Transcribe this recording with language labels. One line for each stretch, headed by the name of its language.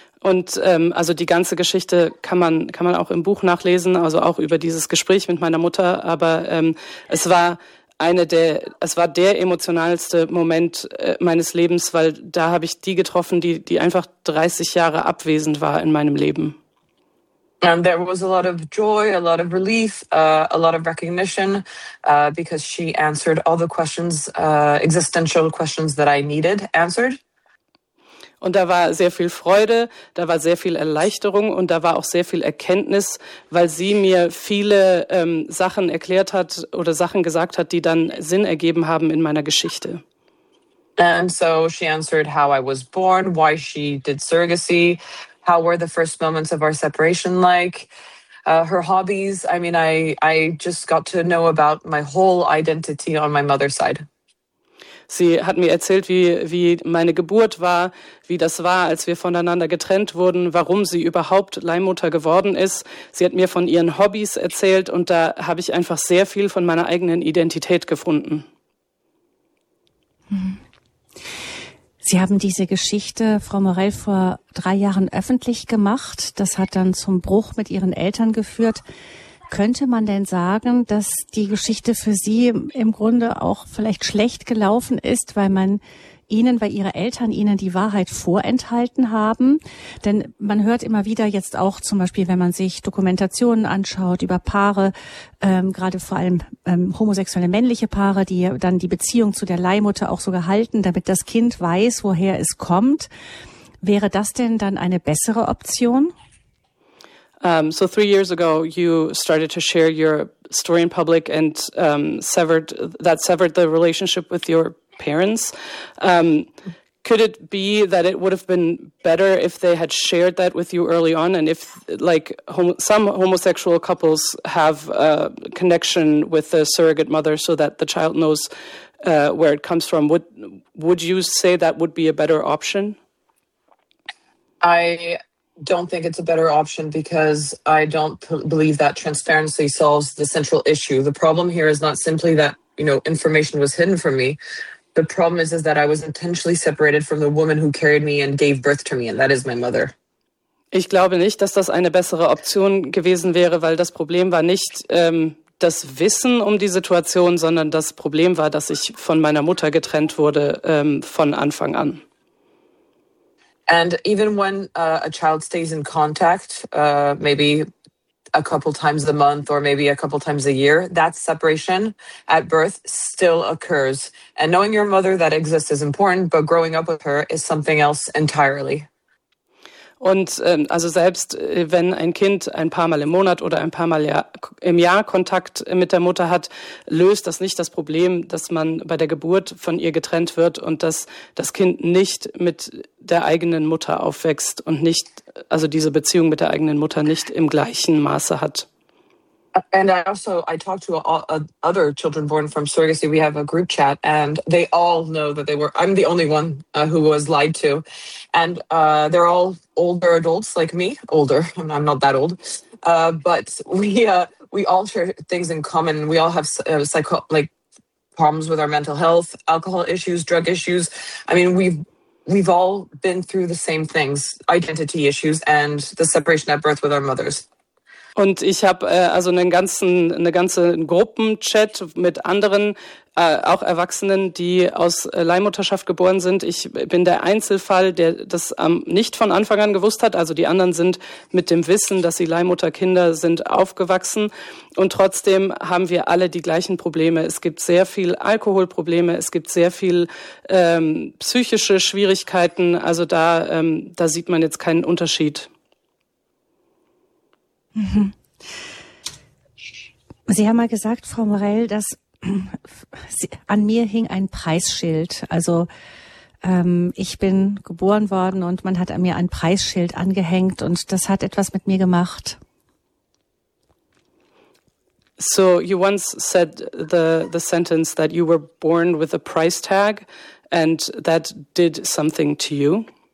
German: Und also die ganze Geschichte kann man auch im Buch nachlesen, also auch über dieses Gespräch mit meiner Mutter. Aber es war der emotionalste Moment meines Lebens, weil da habe ich die getroffen, die einfach 30 Jahre abwesend war in meinem Leben.
English: And there was a lot of joy, a lot of relief, a lot of recognition, because she answered all the questions, existential questions that I needed answered.
German: Und da war sehr viel Freude, da war sehr viel Erleichterung und da war auch sehr viel Erkenntnis, weil sie mir viele Sachen erklärt hat oder Sachen gesagt hat, die dann Sinn ergeben haben in meiner Geschichte.
English: And so she answered how I was born, why she did surrogacy. How were the first moments of our separation like? Her hobbies. I mean, I just got to know about my whole identity on my mother's side.
German: Sie hat mir erzählt, wie meine Geburt war, wie das war, als wir voneinander getrennt wurden, warum sie überhaupt Leihmutter geworden ist. Sie hat mir von ihren Hobbys erzählt und da habe ich einfach sehr viel von meiner eigenen Identität gefunden. Sie haben diese Geschichte, Frau Morell, vor 3 Jahren öffentlich gemacht. Das hat dann zum Bruch mit Ihren Eltern geführt. Könnte man denn sagen, dass die Geschichte für Sie im Grunde auch vielleicht schlecht gelaufen ist, weil man Ihnen, weil Ihre Eltern Ihnen die Wahrheit vorenthalten haben? Denn man hört immer wieder jetzt auch zum Beispiel, wenn man sich Dokumentationen anschaut über Paare, gerade vor allem homosexuelle männliche Paare, die dann die Beziehung zu der Leihmutter auch sogar halten, damit das Kind weiß, woher es kommt. Wäre das denn dann eine bessere Option?
English: So 3 years ago, you started to share your story in public and severed the relationship with your parents. Could it be that it would have been better if they had shared that with you early on? And if, like, some homosexual couples have a connection with the surrogate mother so that the child knows where it comes from, would you say that would be a better option? I don't think it's a better option because I don't believe that transparency solves the central issue. The problem here is not simply that, information was hidden from me. The problem is that I was intentionally separated from the woman who carried me and gave birth to me, and that is my mother.
German: Ich glaube nicht, dass das eine bessere Option gewesen wäre, weil das Problem war nicht das Wissen um die Situation, sondern das Problem war, dass ich von meiner Mutter getrennt wurde von Anfang an.
English: And even when a child stays in contact, maybe a couple times a month or maybe a couple times a year, that separation at birth still occurs. And knowing your mother that exists is important, but growing up with her is something else entirely.
German: Und also selbst wenn ein Kind ein paar Mal im Monat oder ein paar Mal im Jahr Kontakt mit der Mutter hat, löst das nicht das Problem, dass man bei der Geburt von ihr getrennt wird und dass das Kind nicht mit der eigenen Mutter aufwächst und nicht, also diese Beziehung mit der eigenen Mutter nicht im gleichen Maße hat.
English: And I talked to other children born from surrogacy. We have a group chat, and they all know that they were. I'm the only one who was lied to, and they're all older adults like me. Older, I'm not that old, but we all share things in common. We all have psycho like problems with our mental health, alcohol issues, drug issues. I mean, we've all been through the same things, identity issues, and the separation at birth with our mothers.
German: Und ich habe also eine ganze Gruppenchat mit anderen, auch Erwachsenen, die aus Leihmutterschaft geboren sind. Ich bin der Einzelfall, der das nicht von Anfang an gewusst hat. Also die anderen sind mit dem Wissen, dass sie Leihmutterkinder sind, aufgewachsen. Und trotzdem haben wir alle die gleichen Probleme. Es gibt sehr viel Alkoholprobleme, es gibt sehr viel psychische Schwierigkeiten. Also da sieht man jetzt keinen Unterschied. Sie haben mal gesagt, Frau Morell, dass an mir hing ein Preisschild. Also ich bin geboren worden und man hat an mir ein Preisschild angehängt und das hat etwas mit mir gemacht.
English: So you once said the sentence that you were born with a price tag and that did something to you.